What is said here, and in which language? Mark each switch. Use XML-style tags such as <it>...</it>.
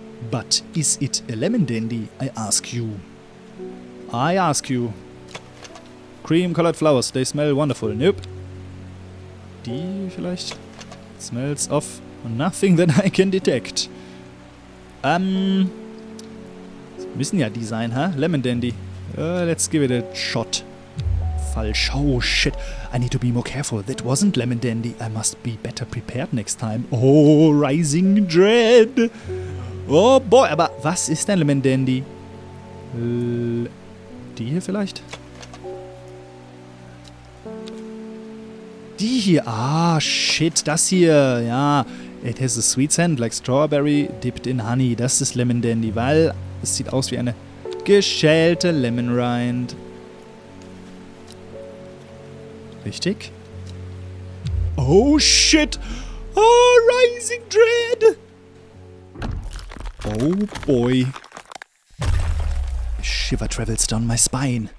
<en>But is it a lemon dandy, I ask you? I ask you. Cream-colored flowers, they smell wonderful. Nope.</en> <de>Die vielleicht?</de> <en>Smells of nothing that I can detect.</en> <de>Das müssen ja die sein, huh?</de> <en>Lemon dandy. Let's give it a shot. Falsch. Oh shit. I need to be more careful. That wasn't lemon dandy. I must be better prepared next time. Oh, rising dread.</en> <de>Oh boy, aber was ist denn lemon dandy? Die hier vielleicht? Die hier. Ah, shit. Das hier. Ja.</de> <en>It has a sweet scent like strawberry dipped in honey.</en> <de>Das ist lemon dandy, weil es sieht aus wie eine geschälte lemon rind.</de> <en>Richtig? Oh shit! Oh, rising dread! Oh boy. A shiver travels down my spine.</en>